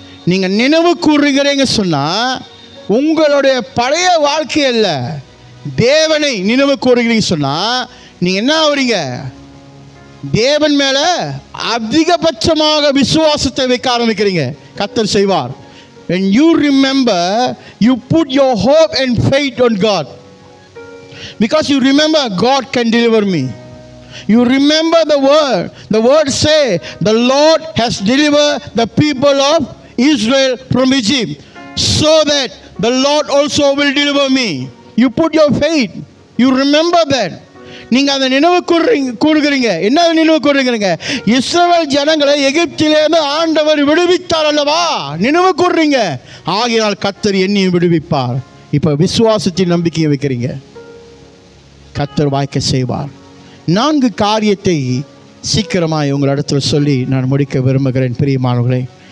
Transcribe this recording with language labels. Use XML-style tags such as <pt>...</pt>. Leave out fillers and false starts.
<ta>நீங்கள் நினைவு கூறுகிறீங்க சொன்னால் உங்களுடைய பழைய வாழ்க்கை அல்ல, தேவனை நினைவு கூறுகிறீங்க சொன்னால் நீங்கள் என்ன ஆகுறீங்க? தேவன் மேலே அதிகபட்சமாக விசுவாசத்தை வைக்க ஆரம்பிக்கிறீங்க. கர்த்தர் செய்வார்.</ta> <en>When you remember, you put your hope and faith on God, because you remember God can deliver me. You remember the word say the Lord has delivered the people of Israel from Egypt, so that the Lord also will deliver me. You put your faith, you remember that.</en> <ta>நீங்கள் அதை நினைவு கூறுகிறீங்க. என்ன நினைவு கூறுகிறீங்க? இஸ்ரவேல் ஜனங்களை எகிப்திலிருந்து ஆண்டவர் விடுவித்தார் அல்லவா? நினைவு கூறுறீங்க. ஆகையால் கர்த்தர் என்னையும் விடுவிப்பார். இப்போ விசுவாசத்தின் நம்பிக்கையை வைக்கிறீங்க, கர்த்தர் வாய்க்க செய்வார். 4 காரியத்தை சீக்கிரமாக உங்களிடத்தில் சொல்லி நான் முடிக்க விரும்புகிறேன் பிரியமானவர்களே.</ta>